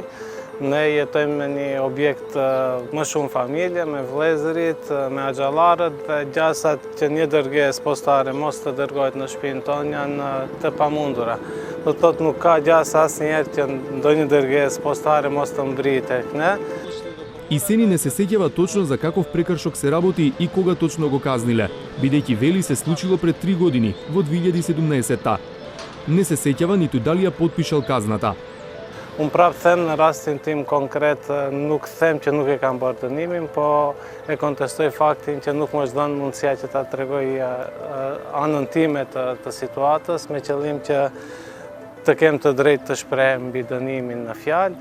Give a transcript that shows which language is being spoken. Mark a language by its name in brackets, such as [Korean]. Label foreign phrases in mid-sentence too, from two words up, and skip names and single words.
[Albanian] Ne jetojmë me një objekt më shumë familje, me vëllezërit, me axhallarët dhe gjasat që një dërgesë postare mos të dërgohet në shtëpinë tonë janë të pamundura. Do të thotë nuk ka gjasa asnjëherë që ndonjë dërgesë postare mos të mbrit tek ne. [Macedonian] Исени не се сеќава точно за каков прекршок се работи и кога точно го казниле, бидејќи вели се случило пред 3 години, во 2017-та. Не се сеќава ниту дали ја потпишал казната. [Albanian] Unë prapë them në rastin tim konkret, nuk them që nuk e kam bërë dënimin, po e kontestoj faktin që nuk më është dhënë mundësia që ta tregoj anën time të situatës, me qëllim që të kem të drejtë të shprehem mbi dënimin në fjalë.